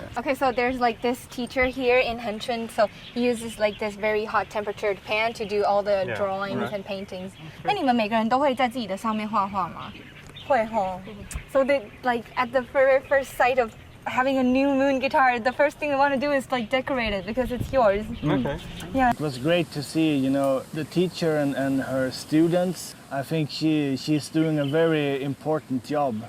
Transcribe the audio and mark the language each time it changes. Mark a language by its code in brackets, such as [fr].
[en] Okay, so there's like this teacher here in Hengchun, so he uses like this very hot temperatured pan to do all the drawings and paintings. [zh] 那你们每个人都会在自己的上面画画吗？会吼。 [en] So they like at the very first sight of having a new moon guitar, the first thing they want to do is like decorate it because it's yours. Okay. Yeah. It was great to see, you know, the teacher and her students. I think she's doing a very important job.